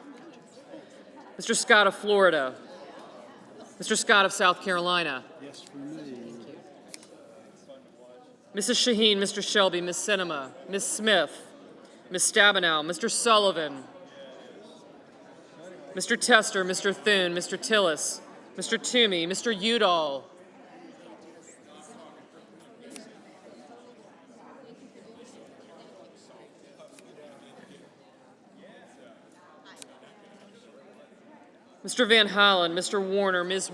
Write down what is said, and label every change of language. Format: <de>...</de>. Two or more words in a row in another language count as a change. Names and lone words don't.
<en>Mr. Scott of Florida. Mr. Scott of South Carolina. Yes, for me. Mrs. Shaheen, Mr. Shelby, Ms. Sinema, Ms. Smith, Ms. Stabenow, Mr. Sullivan, Mr. Tester, Mr. Thune, Mr. Tillis, Mr. Toomey, Mr. Udall, Mr. Van Hollen, Mr. Warner, Ms.</en>